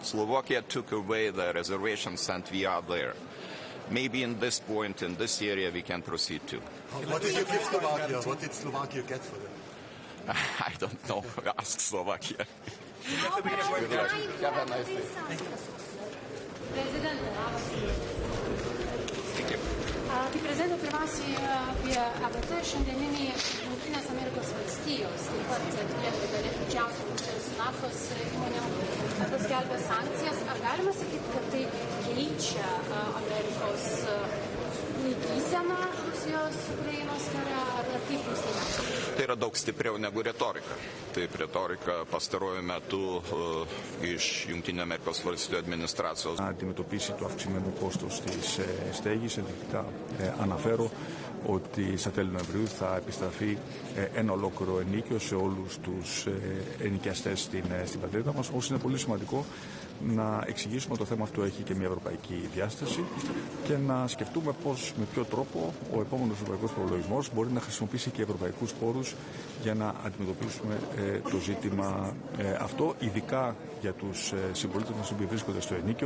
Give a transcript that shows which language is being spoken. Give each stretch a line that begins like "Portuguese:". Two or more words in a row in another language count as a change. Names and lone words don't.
English: Slovakia took away the reservations, and we are there. Maybe in this point, in this area, we can proceed too. What did you give Slovakia? What did Slovakia get for them? I don't know. Ask Slovakia. Have a nice day.
Lithuanian: Prezidento, pirmiausiai apie ABT šiandieninį Jungtinės Amerikos valstijos, taip pat didžiausių Rusijos naftos įmonėm paskelbė sankcijas. Ar galima sakyti, kad tai keičia Amerikos laikyseną Rusijos Ukrainos kare, ar kaip jūs tai matote? Tai yra daug stipriau negu retorika. Taip, retorika pastaruoju metu iš Jungtinių Αμερικos Valstijų administracijos.
Greek: Να αντιμετωπίσει το αυξημένο κόστος της στέγης. Ενδεικτικά αναφέρω ότι στα τέλη Νοεμβρίου θα επιστραφεί ένα ολόκληρο ενοίκιο σε όλους τους ενοικιαστές στην πατρίδα μας. Όσο είναι πολύ σημαντικό να εξηγήσουμε ότι το θέμα αυτό έχει και μια ευρωπαϊκή διάσταση και να σκεφτούμε πώς, με ποιο τρόπο τρόπο ο επόμενος ευρωπαϊκός προϋπολογισμός μπορεί να χρησιμοποιήσει και ευρωπαϊκούς πόρους για να αντιμετωπίσουμε το ζήτημα αυτό, ειδικά για τους συμπολίτες μας που βρίσκονται στο ενίκιο.